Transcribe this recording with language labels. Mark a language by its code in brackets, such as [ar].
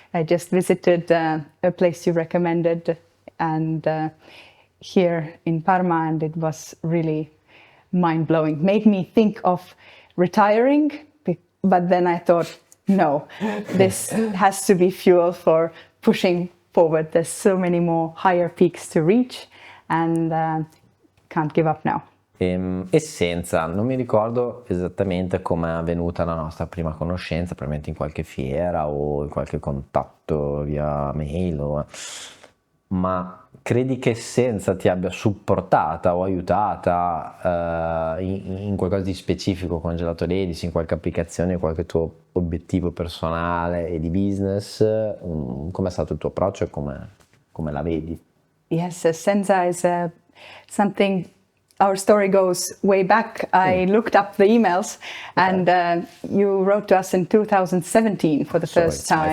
[en] I just visited a place you recommended, and here in Parma, and it was really mind-blowing. Made me think of retiring, but then I thought, no, this has to be fuel for pushing forward. There's so many more higher peaks to reach, and can't give up now. [it] Essenza, non mi ricordo esattamente come è avvenuta la nostra prima conoscenza, probabilmente in qualche fiera o in qualche contatto via mail, ma credi che Essenza ti abbia supportata o aiutata in qualcosa di specifico con Gelato Ladies, in qualche applicazione, qualche tuo obiettivo personale e di business? Com'è stato il tuo approccio e come la vedi? [en] Yes, Essenza is something. Our story goes way back. I looked up the emails, and you wrote to us in 2017 for the first time.